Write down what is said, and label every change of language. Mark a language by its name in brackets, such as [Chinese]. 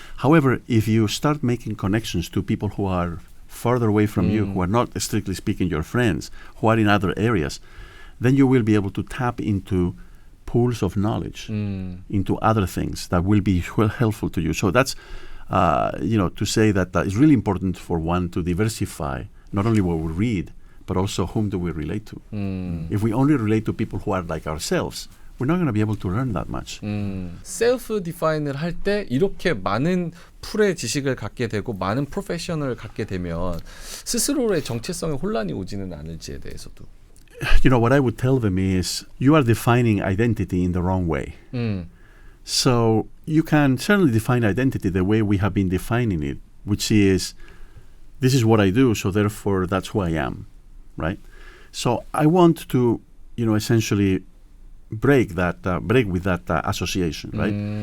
[English] However, if you start making connections to people who are further away from you, who are not strictly speaking your friends, who are in other areas, then you will be able to tap into pools of knowledge, into other things that will be helpful to you. So that's, to say that it's really important for one to diversify not only what we read, but also whom do we relate to. If we only relate to people who are like ourselves, we're not going to be able to learn that much. [Korean] 셀프 디파인을 할 때 이렇게 많은 풀의 지식을 갖게 되고 많은 프로페셔널을 갖게 되면 스스로의 정체성에 혼란이 오지는 않을지에 대해서도. [English] You know, what I would tell them is you are defining identity in the wrong way. So you can certainly define identity the way we have been defining it, which is this is what I do, so therefore that's who I am, right? So I want to, essentially break with that association, right?